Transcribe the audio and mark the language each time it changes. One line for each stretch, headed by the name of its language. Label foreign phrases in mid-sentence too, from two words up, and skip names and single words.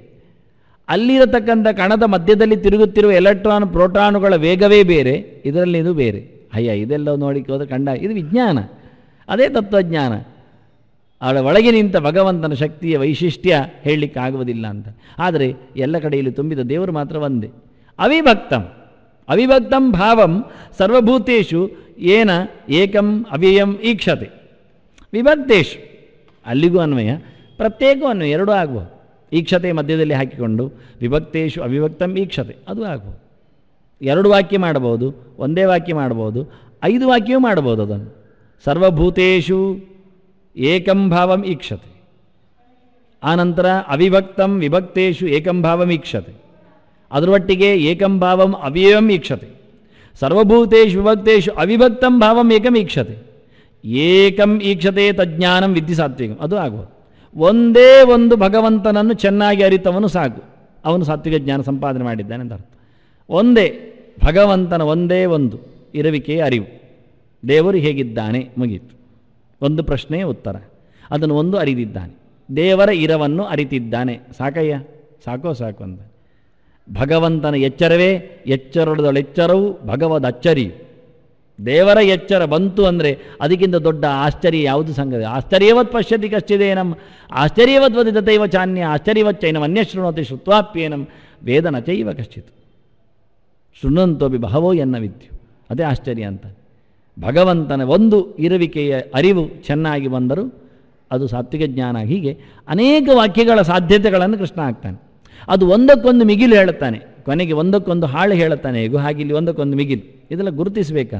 Kannada: ಅಲ್ಲಿರತಕ್ಕಂಥ ಕಣದ ಮಧ್ಯದಲ್ಲಿ ತಿರುಗುತ್ತಿರುವ ಎಲೆಕ್ಟ್ರಾನ್ ಪ್ರೋಟಾನುಗಳ ವೇಗವೇ ಬೇರೆ, ಇದರಲ್ಲಿ ಇದು ಬೇರೆ. ಇದೆಲ್ಲ ನೋಡಿಕೋದು ಕಂಡ ಇದು ವಿಜ್ಞಾನ, ಅದೇ ತತ್ವಜ್ಞಾನ. ಅವಳ ಒಳಗೆ ನಿಂತ ಭಗವಂತನ ಶಕ್ತಿಯ ವೈಶಿಷ್ಟ್ಯ ಹೇಳಲಿಕ್ಕಾಗುವುದಿಲ್ಲ ಅಂತ. ಆದರೆ ಎಲ್ಲ ಕಡೆಯಲ್ಲಿ ತುಂಬಿದ ದೇವರು ಮಾತ್ರ ಒಂದೇ.
Sanskrit: ಅವಿಭಕ್ತಂ ಭಾವಂ ಸರ್ವಭೂತೇಷು ಏನ ಏಕಂ ಅವ್ಯಯಂ ಈಕ್ಷತೆ.
Kannada: ವಿಭಕ್ತೇಶು ಅಲ್ಲಿಗೂ ಅನ್ವಯ, ಪ್ರತ್ಯೇಕವೂ ಅನ್ವಯ, ಎರಡೂ ಆಗ್ಬೋದು. ಈಕ್ಷತೆ ಮಧ್ಯದಲ್ಲಿ ಹಾಕಿಕೊಂಡು
Sanskrit: ವಿಭಕ್ತೇಶು ಅವಿಭಕ್ತಂ ಈಕ್ಷತೆ
Kannada: ಅದು ಆಗ್ಬೋದು. ಎರಡು ವಾಕ್ಯ ಮಾಡಬಹುದು, ಒಂದೇ ವಾಕ್ಯ ಮಾಡಬಹುದು, 5 ವಾಕ್ಯವೂ ಮಾಡಬಹುದು.
Sanskrit: ಅದನ್ನು ಸರ್ವಭೂತೇಷು ಏಕಂ ಭಾವಂ ಈಕ್ಷತೆ, ಆನಂತರ ಅವಿಭಕ್ತಂ ವಿಭಕ್ತೇಷು ಏಕಂ ಭಾವಂ ಈಕ್ಷತೆ, ಅದರೊಟ್ಟಿಗೆ ಏಕಂ ಭಾವಂ ಅವ್ಯಯಂ ಈಕ್ಷತೆ, ಸರ್ವಭೂತೇಷು ವಿಭಕ್ತೇಷು ಅವಿಭಕ್ತಂ ಭಾವಂ ಏಕಂ ಈಕ್ಷತೆ, ಏಕಂ ಈಕ್ಷತೆ ತಜ್ಞಾನಂ ವಿದ್ಧಿ ಸಾತ್ವಿಕಂ
Kannada: ಅದು ಆಗ್ಬೋದು. ಒಂದೇ ಒಂದು ಭಗವಂತನನ್ನು ಚೆನ್ನಾಗಿ ಅರಿತವನು ಸಾಕು, ಅವನು ಸಾತ್ವಿಕ ಜ್ಞಾನ ಸಂಪಾದನೆ ಮಾಡಿದ್ದಾನೆ ಅಂತ ಅರ್ಥ. ಒಂದೇ ಭಗವಂತನ ಒಂದೇ ಒಂದು ಇರುವಿಕೆಯ ಅರಿವು, ದೇವರು ಹೇಗಿದ್ದಾನೆ ಮುಗೀತು. ಒಂದು ಪ್ರಶ್ನೆಯ ಉತ್ತರ, ಅದನ್ನು ಒಂದು ಅರಿದಿದ್ದಾನೆ, ದೇವರ ಇರವನ್ನು ಅರಿತಿದ್ದಾನೆ, ಸಾಕಯ್ಯ, ಸಾಕೋ ಸಾಕು ಅಂತ. ಭಗವಂತನ ಎಚ್ಚರವೇ ಎಚ್ಚರದೊಳೆಚ್ಚರವು ಭಗವದ್ ಅಚ್ಚರಿಯು. ದೇವರ ಎಚ್ಚರ ಬಂತು ಅಂದರೆ ಅದಕ್ಕಿಂತ ದೊಡ್ಡ ಆಶ್ಚರ್ಯ ಯಾವುದು ಸಂಗತಿ.
Sanskrit: ಆಶ್ಚರ್ಯವತ್ ಪಶ್ಯತಿ ಕಶ್ಚಿದೇನಂ ಆಶ್ಚರ್ಯವತ್ ವದಿತೈವ ಚಾನ್ಯ ಆಶ್ಚರ್ಯವಚ್ಚೈನಂ ಅನ್ಯಶೃಣೋತಿ ಶ್ರುತ್ವಾಪ್ಯೇನಂ ವೇದನ ಚೈವ ಕಶ್ಚಿತ್ ಶೃಣ್ವಂತೋಪಿ ಬಹವೋ ಎನ್ನ ವಿದ್ಯು.
Kannada: ಅದೇ ಆಶ್ಚರ್ಯ ಅಂತ. ಭಗವಂತನ ಒಂದು ಇರುವಿಕೆಯ ಅರಿವು ಚೆನ್ನಾಗಿ ಬಂದರೂ ಅದು ಸಾತ್ವಿಕ ಜ್ಞಾನ. ಹೀಗೆ ಅನೇಕ ವಾಕ್ಯಗಳ ಸಾಧ್ಯತೆಗಳನ್ನು ಕೃಷ್ಣ ಆಗ್ತಾನೆ. ಅದು ಒಂದಕ್ಕೊಂದು ಮಿಗಿಲು ಹೇಳುತ್ತಾನೆ, ಕೊನೆಗೆ ಒಂದಕ್ಕೊಂದು ಹಾಳು ಹೇಳುತ್ತಾನೆ. ಹೇಗೂ ಹಾಗಿಲ್ಲಿ ಒಂದಕ್ಕೊಂದು ಮಿಗಿಲು, ಇದೆಲ್ಲ ಗುರುತಿಸಬೇಕಾದ.